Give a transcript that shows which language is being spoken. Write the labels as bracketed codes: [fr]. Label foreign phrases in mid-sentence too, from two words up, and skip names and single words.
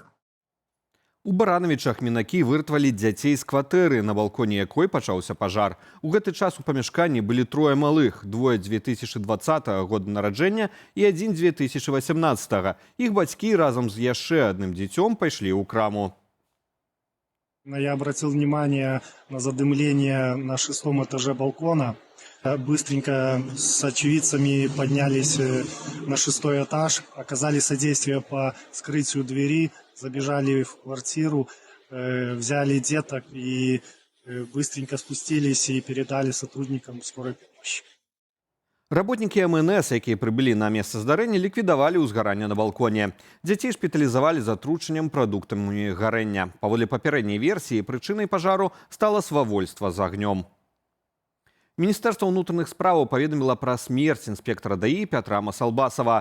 [be] У Баранавічах мінакі выратавалі дзяцей з кватэры, на балконе якой пачаўся пажар. У гэты час у памяшканні былі трое малых, двое 2020 года нараджэння і адзін 2018. Іх бацькі разам з яшчэ адным дзіцём пайшлі ў краму. [ru] Я обратил внимание на задымление на 6-м этаже балкона. Быстренько с очевидцами поднялись на 6-й этаж, оказали содействие по скрытию двери, забежали в квартиру, взяли деток и быстренько спустились и передали сотрудникам скорой помощи. [be] Работнікі МНС, якія прыбылі на месца здарэння, ліквідавалі ўзгаранне на балконе. Дзяцей шпіталізавалі з атручаннем прадуктамі гарэння. Паводле папярэдняй версіі, прычынай пажару стала свавольства з агнём. Міністэрства ўнутраных справаў паведаміла пра смерць інспектара ДАІ Пятра Масалбасава.